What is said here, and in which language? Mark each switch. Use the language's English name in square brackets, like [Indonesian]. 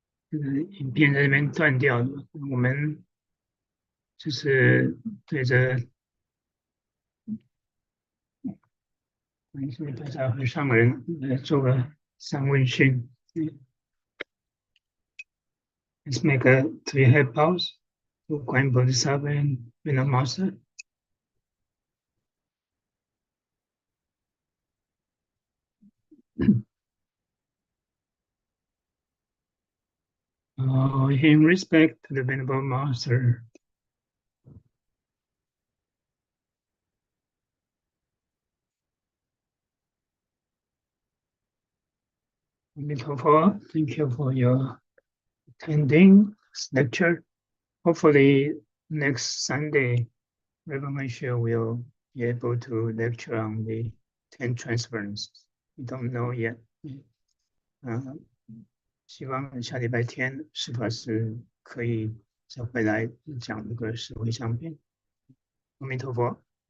[Chinese] 影片在这边断掉了，我们就是对着大家和上人来做个三问讯。 [English] Let's make a 3 head pause to Guan Bodhisattva and Venom Master. In respect to the Venerable Master, thank you for your attending this lecture. Hopefully next Sunday, Reverend Heng Sure will be able to lecture on the 10 transferences. We don't know yet. [Chinese] 希望下礼拜天是否是可以再回来讲这个十回向品。阿弥陀佛。